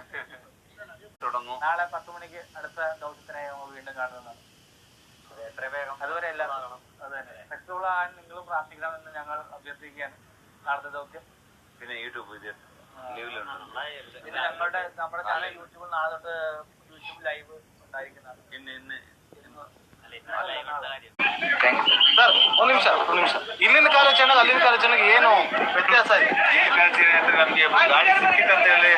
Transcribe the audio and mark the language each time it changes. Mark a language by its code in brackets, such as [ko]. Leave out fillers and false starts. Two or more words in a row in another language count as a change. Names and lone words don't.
[ml] നാളെ 10 മണിക്ക് അടുത്ത ദൗത്യത്തിനായി നമ്മൾ വീണ്ടും കാണുന്നതാണ്. അതുവരെ എല്ലാവരും അത് തന്നെ ഫ്ലെക്സിബിൾ ആകാൻ നിങ്ങളും പ്രാർത്ഥിക്കണമെന്ന് ഞങ്ങൾ അഭ്യർത്ഥിക്കുകയാണ്. നാളത്തെ ദൗത്യം പിന്നെ യൂട്യൂബ് നമ്മുടെ ചാനൽ യൂട്യൂബിൽ നാളെ തൊട്ട് യൂട്യൂബ് ലൈവ് ഉണ്ടായിരിക്കുന്നതാണ്. [kn] ಸರ್ ಒಂದು ನಿಮಿಷ ಇಲ್ಲಿಂದ ಕಾರ್ಯಾಚರಣೆ ಅಲ್ಲಿಂದ ಕಾರ್ಯಾಚರಣೆಗೆ ಏನು ವ್ಯತ್ಯಾಸ ಇದೆ? ನಮಗೆ ಗಾಡಿ ಸಿಕ್ಕಿತ್ತಂತ